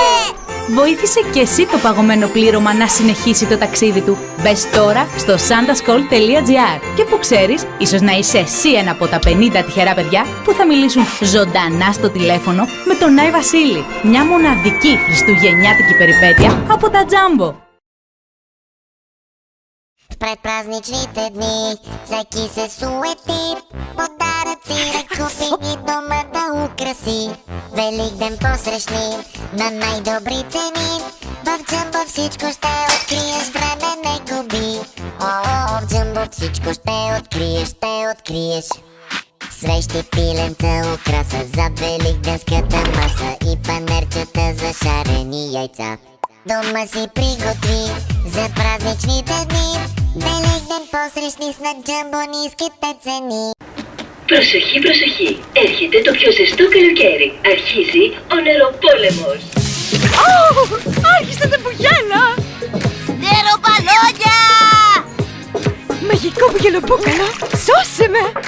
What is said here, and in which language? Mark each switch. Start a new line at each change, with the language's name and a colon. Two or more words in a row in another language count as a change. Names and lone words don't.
Greek: Βοήθησε και εσύ το παγωμένο πλήρωμα να συνεχίσει το ταξίδι του. Μπες τώρα στο santaschool.gr και που ξέρεις, ίσως να είσαι εσύ ένα από τα 50 τυχερά παιδιά που θα μιλήσουν ζωντανά στο τηλέφωνο με τον Άι Βασίλη. Μια μοναδική χριστουγεννιάτικη περιπέτεια από τα Τζάμπο.
Bulgarian: Предпразничните дни всеки се суети, подаръци да купи и дома да украси. Великден посрещни на най-добри цени, в Джамбо всичко ще откриеш, време не губи. В Джамбо всичко ще откриеш. Свещи, пиленца, украса зад великденската маса и панерчета за шарени яйца. Дома си приготви за празничните дни. Великден посрещни с на Джамбо ниските цени.
Greek: Προσοχή, προσοχή! Έρχεται το πιο ζεστό καλοκαίρι. Αρχίζει ο νεροπόλεμος. Άρχισε τα μπουγέλα. Νεροπαλόνια! Μαγικό μπουγελοπούκαλο, σώσε με.